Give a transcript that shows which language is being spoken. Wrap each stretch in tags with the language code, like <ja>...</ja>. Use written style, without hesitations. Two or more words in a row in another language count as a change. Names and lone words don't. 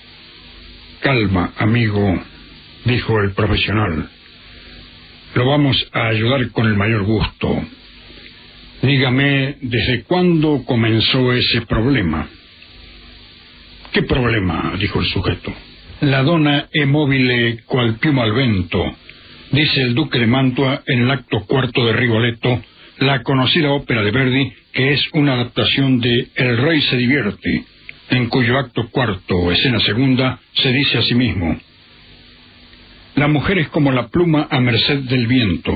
<es>Calma, amigo, dijo el profesional. Lo vamos a ayudar con el mayor gusto. Dígame, ¿desde cuándo comenzó ese problema? ¿Qué problema?, dijo el sujeto.</es> <it>La donna è mobile qual piuma al vento,</it> <es>dice el duque de Mantua en el acto cuarto de Rigoletto, la conocida ópera de Verdi, que es una adaptación de El rey se divierte, en cuyo acto cuarto, escena segunda, se dice a sí mismo: la mujer es como la pluma a merced del viento.</es>